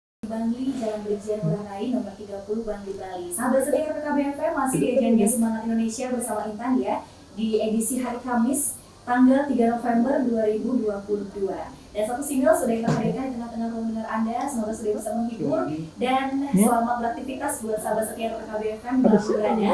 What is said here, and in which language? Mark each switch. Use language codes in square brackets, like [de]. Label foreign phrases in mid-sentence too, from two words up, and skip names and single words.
[id] Bangli, Jalan Brigjen Ngurah Rai, nomor 30 Bangli, Bali. Sahabat setia RKB FM masih di agennya Semangat Indonesia bersama Intan ya, di edisi hari Kamis, tanggal 3 November 2022. Dan satu single sudah kita hadirkan di tengah-tengah ruang dengar Anda, semoga sudah bisa menghibur dan selamat beraktivitas buat sahabat setia RKB FM berada.